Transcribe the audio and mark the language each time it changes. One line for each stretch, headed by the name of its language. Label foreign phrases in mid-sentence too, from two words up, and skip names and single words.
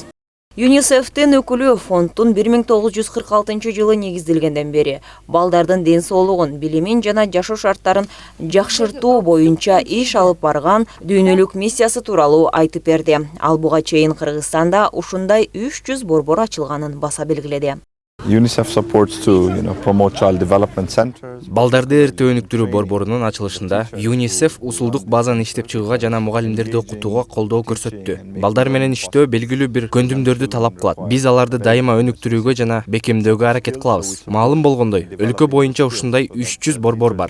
Kyrgyz: ЮНИСЕФтин өкүлү фонддун 1946 жылы негизделгенден бери балдардын ден соолугун, билимин жана жашоо шарттарын жакшыртуу боюнча иш алып барган дүйнөлүк миссиясы тууралуу айтып берди. Ал буга чейин Кыргызстанда ушундай 300 борбор ачылганын баса белгиледи.
English: UNICEF supports to promote child development centers.
Kyrgyz: Балдарды эрте өнүктүрүү борборунун ачылышында ЮНИСЕФ усулдук базаны иштеп чыгууга жана мугалимдерди окутууга колдоо көрсөттү. Балдар менен иштөө белгилүү бир көндүмдөрдү талап кылат. Биз аларды дайыма өнүктүрүүгө жана бекемдөөгө аракет кылабыз. Маалым болгондой, өлкө боюнча ушундай 300 борбор бар.